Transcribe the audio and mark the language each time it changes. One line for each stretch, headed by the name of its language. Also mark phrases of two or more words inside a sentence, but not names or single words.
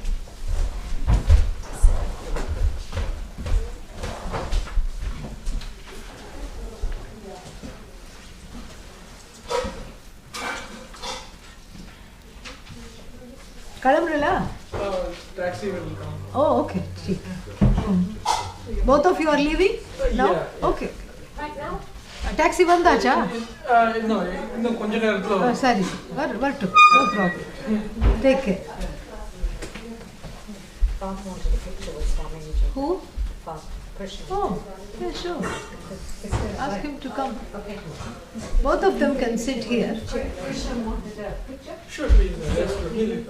Tamil: Kalamrala?
English: Taxi will come. Oh, okay. See. Both of you are leaving now? Yeah, yeah. Okay. Right now?
Tamil: Taxi ಬಂದಾಚಾ? No, இன்னும் கொஞ்ச நேரத்தில் சரி வர்ட்டு
English: no problem take care. Bob wanted a picture with Swamiji. Who? Bob, Krishna. Oh, yeah, sure. Ask him to come. Okay. Both of them can sit here. Krishna wanted a picture? Sure, please. Yes, he'll